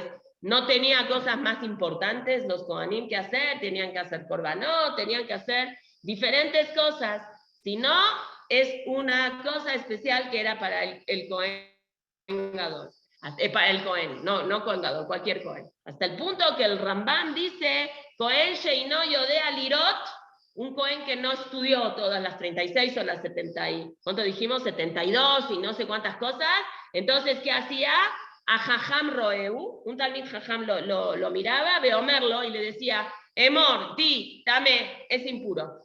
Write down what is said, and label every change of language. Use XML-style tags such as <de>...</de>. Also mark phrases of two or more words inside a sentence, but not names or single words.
<es>No tenía cosas más importantes los Kohanim que hacer, tenían que hacer korbanot, tenían que hacer diferentes cosas, sino es una cosa especial que era para el</es> <he>כהן גדול,</he> <es>para el Kohen, no</es> <he>כהן גדול,</he> <es>cualquier Kohen. Hasta el punto que el Rambam dice,</es> <he>כהן שאינו יודע לראות,</he> <es>un Cohen que no estudió todas las 36 o las 70, ¿cuánto dijimos? 72 y no sé cuántas cosas. Entonces, ¿qué hacía? A</es> <he>חכם רואהו,</he> <es>un</es> <he>תלמיד חכם</he> <es>lo miraba, Beomerlo, y le decía, Emor, di, dame, es impuro.</es>